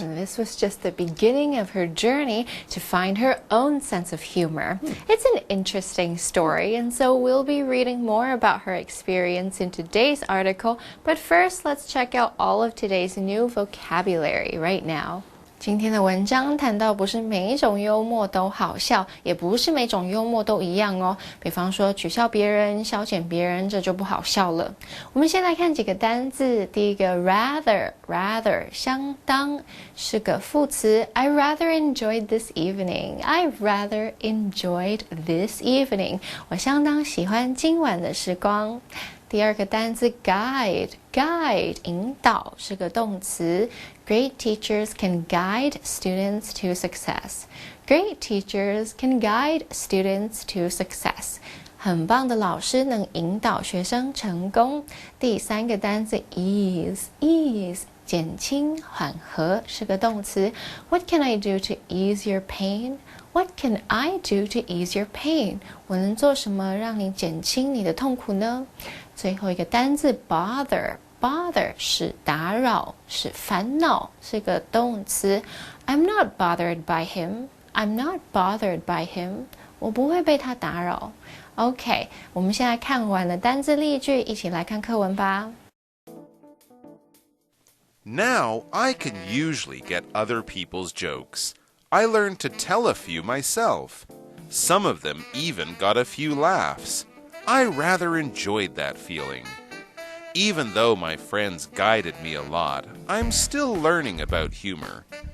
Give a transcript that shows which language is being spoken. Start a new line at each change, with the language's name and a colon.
English: And this was just the beginning of her journey to find her own sense of humor. It's an interesting story, and so we'll be reading more about her experience in today's article. But first, let's check out all of today's new vocabulary right now.
Chinese: 今天的文章谈到不是每一种幽默都好笑，也不是每种幽默都一样哦。比方说取笑别人、消遣别人，这就不好笑了。我们先来看几个单字。第一个 rather 相当是个副词。
English: I rather enjoyed this evening. I rather enjoyed this evening.
Chinese: 我相当喜欢今晚的时光。第二个单字 guide 引导是个动词。
English: Great teachers can guide students to success. Great teachers can guide students to success.
Chinese: 很棒的老师能引导学生成功。第三个单字 ease 减轻缓和是个动词。
English: What can I do to ease your pain? What can I do to ease your pain?
Chinese: 我能做什么让你减轻你的痛苦呢？最后一个单字 bother 是打扰，是烦恼，是个动词。
English: I'm not bothered by him. I'm not bothered by him.
Chinese: 我不会被他打扰。 OK， 我们现在看完了单字例句，一起来看课文吧。
English: Now I can usually get other people's jokes. I learned to tell a few myself. Some of them even got a few laughs. I rather enjoyed that feeling. Even though my friends guided me a lot, I'm still learning about humor.